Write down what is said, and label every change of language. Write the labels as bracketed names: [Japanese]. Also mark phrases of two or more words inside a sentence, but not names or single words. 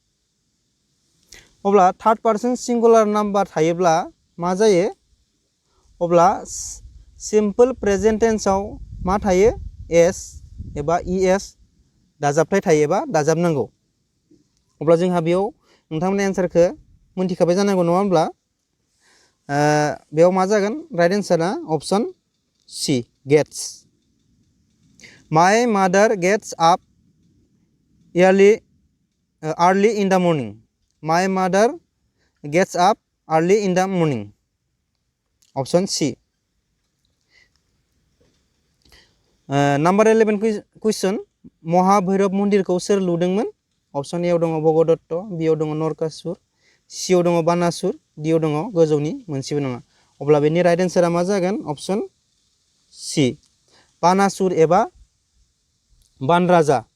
[Bodo] अब्ला [English] third person singular number [Bodo] थायोब्ला मा जायो अब्ला [English] simple present [Bodo] टेन्सआव मा थायो एस एबा इएस दाजाबथाय थायो एबा दाजाबनांगौ अब्ला जोंहा बेयाव नोंथांमोननि एन्सारखौ मोनथिखाबाय जानांगौ नङा होनब्ला बेयाव मा जागोन [English] right answer option C gets my mother gets up early in the morning my mother gets up early in the morning option C number 11 question [Bodo] महाभैरब मन्दिरखौ सोर लुदोंमोन? अपसन ए आव दङ भगदत्त, बि आव दङ नरकासुर, सि आव दङ बानासुर, डि आव दङ गोजौनि मोनसेबो नङा। अब्ला बेनि [English] right answer [Bodo] मा जागोन? [English] option C [Bodo] बानासुर एबा बान राजा।